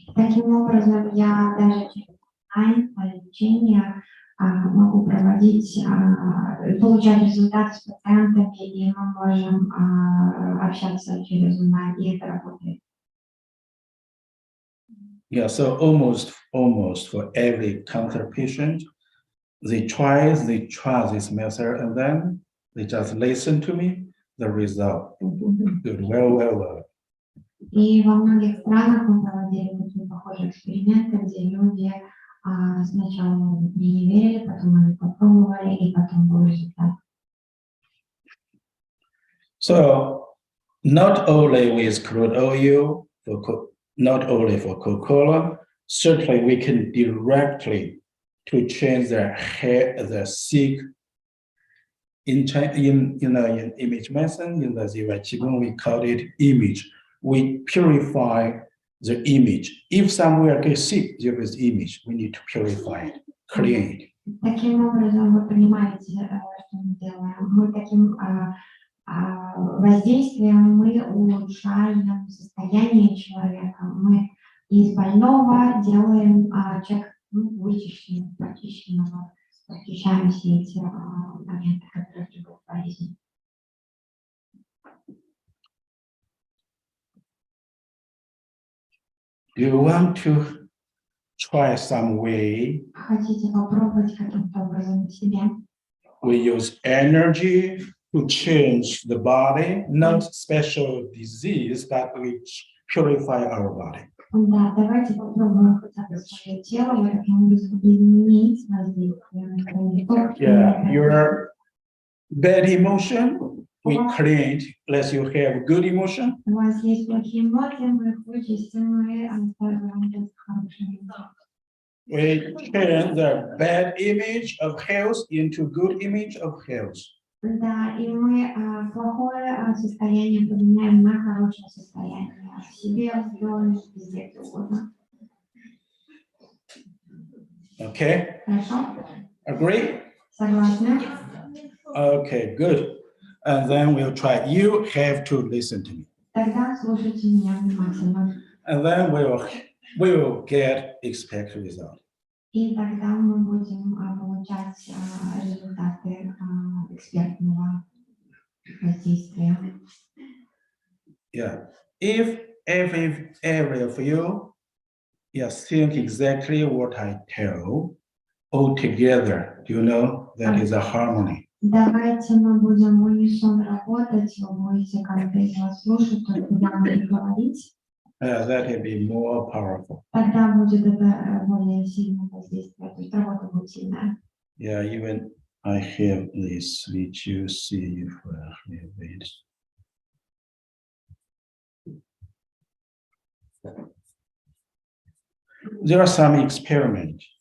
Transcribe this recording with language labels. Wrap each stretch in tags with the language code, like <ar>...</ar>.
<ru>Таким образом, я даже через онлайн-лечение могу проводить, получать результаты с пациентами, и мы можем общаться через онлайн, и это работает.</ru> <en>Yeah, so almost for every cancer patient, they try this method, and then they just listen to me, the result. Good, well.</en> <ru>И во многих странах мы проводили такие похожие эксперименты, где люди сначала мне не верили, потом они попробовали, и потом был результат.</ru> <en>So not only with crude oil, not only for Coca-Cola, certainly we can directly to change the sick. In image medicine, in the Zhong Yuan Qigong, we call it image. We purify the image. If somewhere gets sick, there is image. We need to purify it, clean it.</en> <ru>Таким образом, вы понимаете, что мы делаем. Мы таким воздействием мы улучшаем состояние человека. Мы из больного делаем человека вычищенного, прочищенного, прочищаем все эти моменты, которые приводят к болезни.</ru> <en>Do you want to try some way?</en> <ru>Хотите попробовать каким-то образом себя?</ru> <en>We use energy to change the body, not special disease, but we purify our body.</en> <ru>Да, давайте попробуем хотя бы свое тело, и таким образом изменить воздействие.</ru> <en>Yeah, your bad emotion, we clean it, unless you have good emotion.</en> <ru>У вас есть плохие эмоции, мы их вычистим, мы оставим хорошие эмоции.</ru> <en>We change the bad image of health into good image of health.</en> <ru>Да, и мы плохое состояние поменяем на хорошее состояние. В себе, в доме, везде, где угодно.</ru> <en>Okay,</en> <ru>Хорошо?</ru> <en>agree?</en> <ru>Согласны?</ru> <en>Okay, good. And then we'll try. You have to listen to me.</en> <ru>Тогда слушайте меня внимательно.</ru> <en>And then we will get expected result.</en> <ru>И тогда мы будем получать результаты экспертного воздействия.</ru> <en>Yeah. If every of you think exactly what I tell, all together, that is a harmony.</en> <ru>Давайте мы будем в унисон работать, вы будете конкретно слушать то, что я буду говорить.</ru> <en>That will be more powerful.</en> <ru>Тогда будет это более сильное воздействие, то есть работа будет сильная.</ru> <en>Yeah, even I have this, which you see if I have it. There are some experiments</en>